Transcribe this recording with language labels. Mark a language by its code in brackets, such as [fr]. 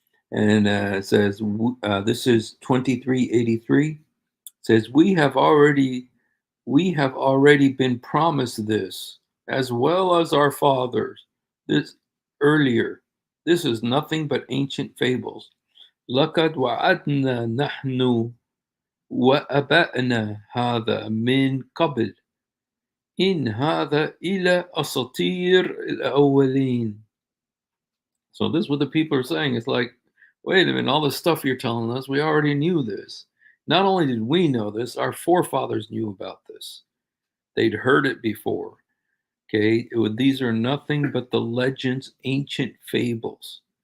[en] And it says, this is 2383. It says, we have already been promised this, as well as our fathers. This earlier. This is nothing but ancient fables. [ar] لقد وعدنا نحن وأبائنا هذا من قبل إن هذا إلا أساطير الأولين. [en] So this is what the people are saying. It's like, wait a minute, all the stuff you're telling us, we already knew this. Not only did we know this, our forefathers knew about this. They'd heard it before. Okay, these are nothing but the legends, ancient fables.